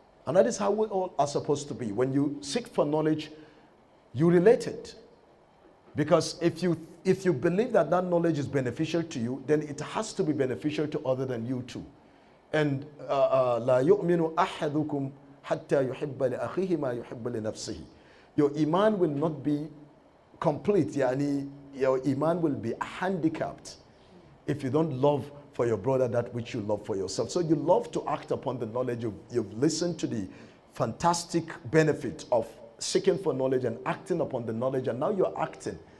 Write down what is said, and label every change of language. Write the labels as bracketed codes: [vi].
[en] And that is how we all are supposed to be. When you seek for knowledge, you relate it. Because if you believe that that knowledge is beneficial to you, then it has to be beneficial to other than you too. [ar] And لا يؤمن أحدكم حتى يحب لأخيه ما يحب لنفسه. [en] Your iman will not be complete. Your iman will be handicapped if you don't love for your brother that which you love for yourself. So you love to act upon the knowledge. You've listened to the fantastic benefit of seeking for knowledge and acting upon the knowledge, and now you're acting.